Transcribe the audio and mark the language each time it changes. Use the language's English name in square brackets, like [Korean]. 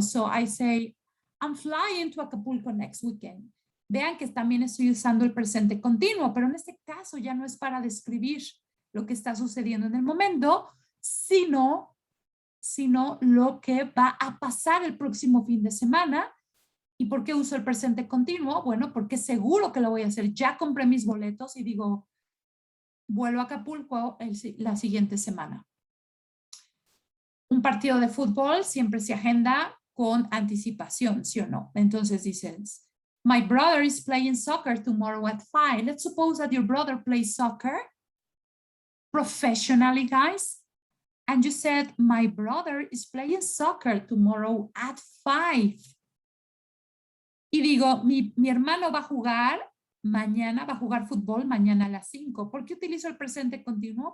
[English] So I say, I'm flying to Acapulco next weekend. [Spanish] Vean que también estoy usando el presente continuo, pero en este caso ya no es para describir lo que está sucediendo en el momento, sino lo que va a pasar el próximo fin de semana. ¿Y por qué uso el presente continuo? Bueno, porque seguro que lo voy a hacer. Ya compré mis boletos y digo, vuelvo a Acapulco la siguiente semana. Un partido de fútbol siempre se agenda con anticipación, ¿sí o no? Entonces dices, [English] my brother is playing soccer tomorrow at 5. Let's suppose that your brother plays soccer professionally, guys. And you said, my brother is playing soccer tomorrow at 5. [Spanish] Y digo, mi hermano va a jugar mañana, va a jugar fútbol mañana a las 5. ¿Por qué utilizo el presente continuo?